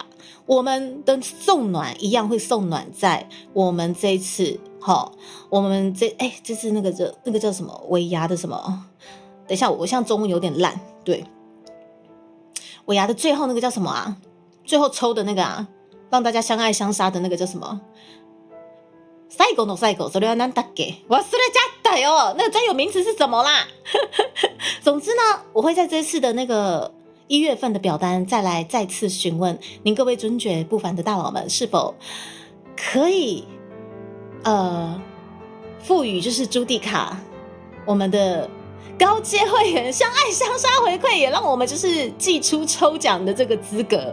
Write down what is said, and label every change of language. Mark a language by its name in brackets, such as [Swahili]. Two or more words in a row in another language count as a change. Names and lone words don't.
[Chinese] 我们的送暖一样会送暖在我们这一次，我们这次那个叫什么尾牙的什么？等一下，我现在中文有点烂，对，尾牙的最后那个叫什么啊？最后抽的那个啊，让大家相爱相杀的那个叫什么？ [Japanese] 最後の最後、それは何だっけ？忘れちゃったよ。 [Chinese] 那个专有名词是什么啦？总之呢，我会在这次的那个1月份的表单再次询问您各位尊爵不凡的大佬们，是否可以赋予就是朱蒂卡我们的高阶会员相爱相杀回馈，也让我们就是祭出抽奖的这个资格。